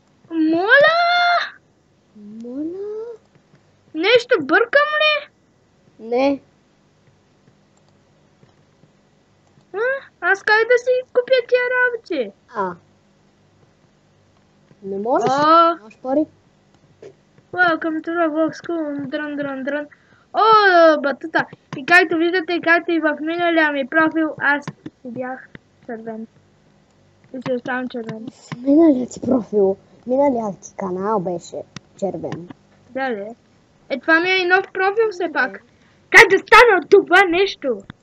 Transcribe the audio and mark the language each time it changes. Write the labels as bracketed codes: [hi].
[bg] Моля! Моля? Нещо бъркам ли? Не. Аз как да си купя тия работи? Не можеш? Нямаш пари? [en] Welcome to Roblox School. [bg] Дрън. О, батута. И както виждате, както и в миналия ми профил, аз си бях червен. И си оставам червен. Миналият ти профил, миналият ти канал беше червен. Да, ли? Това ми е и нов профил все пак. Как да стана от това нещо?